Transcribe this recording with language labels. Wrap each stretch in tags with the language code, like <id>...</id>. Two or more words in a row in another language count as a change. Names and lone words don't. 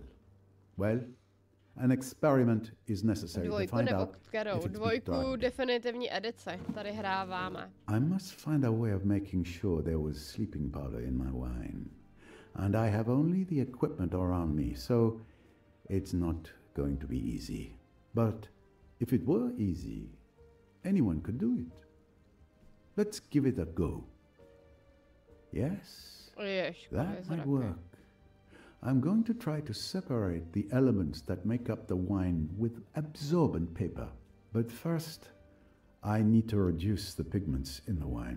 <en>Well, an experiment is necessary to find out if it's</en> <cs>Dvojku definitivní edice. Tady hráváme.</cs> <en>I must find a way of making sure there was sleeping powder in my wine. And I have only the equipment around me, so it's not going to be easy. But if it were easy, anyone could do it. Let's give it a go. Yes, that might work. I'm going to try to separate the elements that make up the wine with absorbent paper. But first, I need to reduce the pigments in the wine.</en>